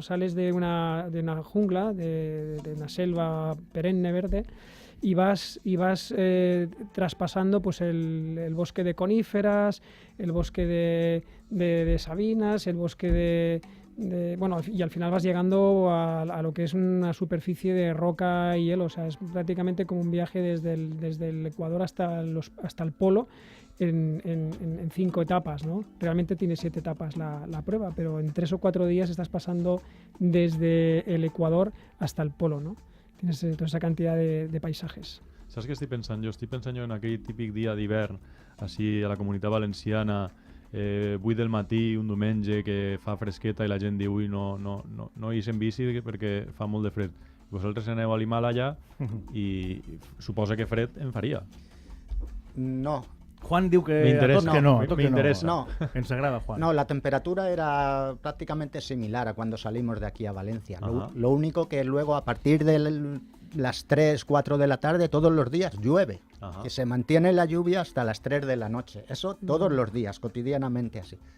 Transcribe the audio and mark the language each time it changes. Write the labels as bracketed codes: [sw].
[es] Sales de una jungla, de una selva perenne verde, y vas traspasando pues el bosque de coníferas, el bosque de sabinas, el bosque y al final vas llegando a lo que es una superficie de roca y hielo. O sea, es prácticamente como un viaje desde el Ecuador hasta el polo en 5 etapas, ¿no? Realmente tiene 7 etapas la prueba, pero en 3 o 4 días estás pasando desde el Ecuador hasta el polo, ¿no? Tienes toda esa cantidad de paisajes. [ca] Saps què estic pensant jo? Estic pensant jo en aquell típic dia d'hivern, així a la Comunitat Valenciana, 8 del matí, un diumenge, que fa fresqueta i la gent diu no ix en bici perquè fa molt de fred. Vosaltres aneu a l'Himàlaia i suposa que fred en faria. No. Juan diu que m'interesa. No. Ens agrada, Juan. [es] No, la temperatura era prácticamente similar a cuando salimos de aquí a Valencia. Lo único que luego, a partir de las 3, 4 de la tarde, todos los días llueve. Que se mantiene la lluvia hasta las 3 de la noche. Eso todos los días, cotidianamente así.